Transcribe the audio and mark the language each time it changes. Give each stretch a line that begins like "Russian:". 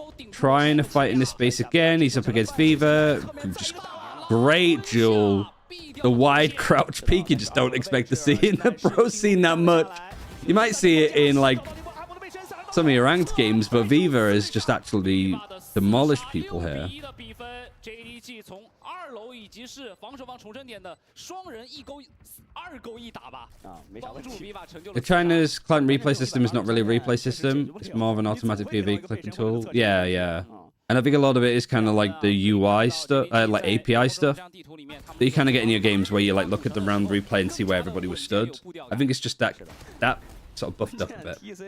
English: Trying to fight in this space again. He's up against Fever. Just great duel. The wide crouch peek you just don't expect to see in the pro scene that much. You might see it in like some of your ranked games, but Viva has just actually demolished people here.
Chinese: JDG 从2楼以及是防守方重生点的双人一勾2勾1打吧，帮助 Viva 成就了。
English: The China's client replay system is not really a replay system. It's more of an automatic PV clicking tool. Yeah, yeah. And I think a lot of it is kind of like the UI stuff, like API stuff that you kind of get in your games where you like look at the round replay and see where everybody was stood. I think it's just that sort of buffed up a bit.